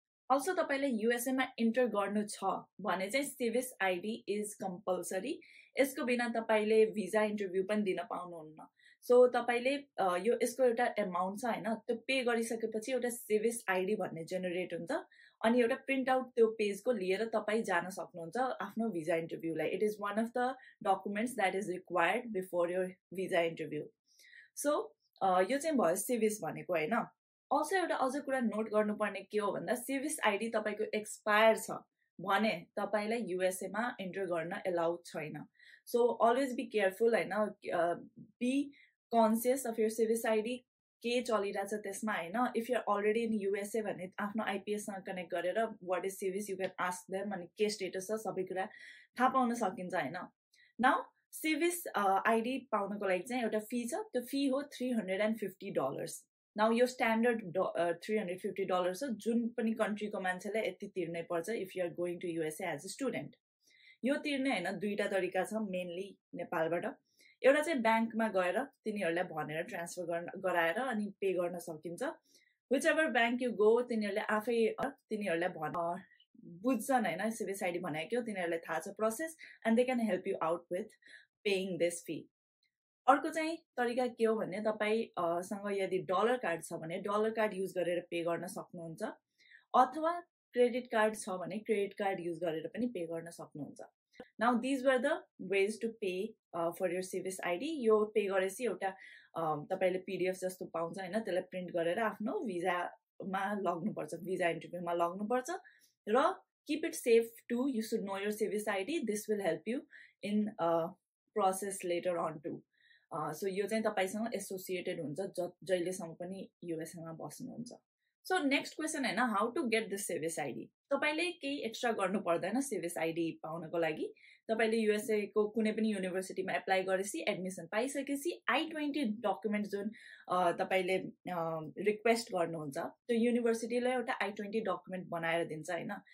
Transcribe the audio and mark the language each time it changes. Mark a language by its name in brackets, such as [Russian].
[Nepali] Also तपाईले USA मा enter गर्नु छ भने चाहिँ SEVIS आईडी [English] Is compulsory. [Nepali] यसको बिना तपाईले भिजा इन्टरभ्यु पनि दिन पाउनुहुन्न. सो तपाईले यो यसको एउटा अमाउन्ट छ हैन, त्यो पे गरिसकेपछि एउटा SEVIS आईडी भन्ने जेनेरेट हुन्छ अनि एउटा प्रिन्ट आउट त्यो पेजको लिएर तपाई जान सक्नुहुन्छ आफ्नो visa इन्टरभ्युलाई. [English] It is one of the documents that is required before your visa interview. [Nepali] So यो चाहिँ भयो SEVIS भनेको हैन. अल्सो एउटा अझ कुरा नोट गर्नुपर्ने के हो भन्दा SEVIS आईडी तपाईको एक्सपायर छ भने तपाईलाई युएसए मा इन्टर गर्न एलाउड छैन. [English] so always be careful हैन, be conscious of your SEVIS ID, [Nepali] के चलिरहेछ त्यसमा हैन. [English] if you are already in USA [Nepali] भने आफ्नो आइपीएस सँग कनेक्ट गरेर [English] what is SEVIS you can ask them [Nepali] अनि के स्टेटस छ सबै कुरा थाहा पाउन सकिन्छ हैन. नाउ SEVIS आईडी पाउनको लागि चाहिँ एउटा फी छ, त्यो फी हो $350. नाउ यो स्ट्यान्डर्ड $350 हो, जुन पनि कन्ट्रीको मान्छेले यति तिर्नै पर्छ [English] If you are going to USA as a student. [Nepali] यो तिर्ने हैन दुईटा तरिका छ मेनली नेपालबाट. एउटा चाहिँ ब्याङ्कमा गएर तिनीहरुलाई भनेर ट्रान्सफर गराएर अनि पे गर्न सकिन्छ. [English] whichever bank you go [Nepali] तिनीहरुले आफै तिनीहरुलाई बुझ्छन् हैन SEVIS आईडी भनेको के हो, तिनीहरुलाई थाहा छ process [English] And they can help you out with paying this fee. [Nepali] अर्को चाहिँ तरिका के हो भने तपाई सँग यदि डलर कार्ड छ भने डलर कार्ड युज गरेर पे गर्न सक्नुहुन्छ, अथवा क्रेडिट कार्ड छ भने क्रेडिट कार्ड युज गरेर पनि पे गर्न सक्नुहुन्छ. [English] Now these were the ways to pay for your SEVIS ID. [Nepali] यो पे गरेपछि एउटा तपाईले पीडीएफ जस्तो पाउँछ हैन, त्यसलाई प्रिन्ट गरेर आफ्नो भिजामा लग्नुपर्छ, भिजा इन्टरभ्युमा लग्नुपर्छ र [English] keep it safe too. You should know your SEVIS ID. This will help you in process later on too. [Nepali] So यो चाहिँ तपाईसँग एसोसिएटेड हुन्छ जहिलेसम्म पनि युएसए मा बस्नुहुन्छ. [English] So next question हैन, how to get this SEVIS ID. [Nepali] तपाईले केही एक्स्ट्रा गर्नु पर्दैन SEVIS ID पाउनको लागि. तपाईले युएसए को कुनै पनि युनिभर्सिटीमा एप्लाई गरेपछि एडमिसन पाइसकेपछि I-20 डकुमेन्ट जुन तपाईले रिक्वेस्ट गर्नुहुन्छ त्यो युनिभर्सिटीले एउटा I-20 डकुमेन्ट बनाएर दिन्छ हैन.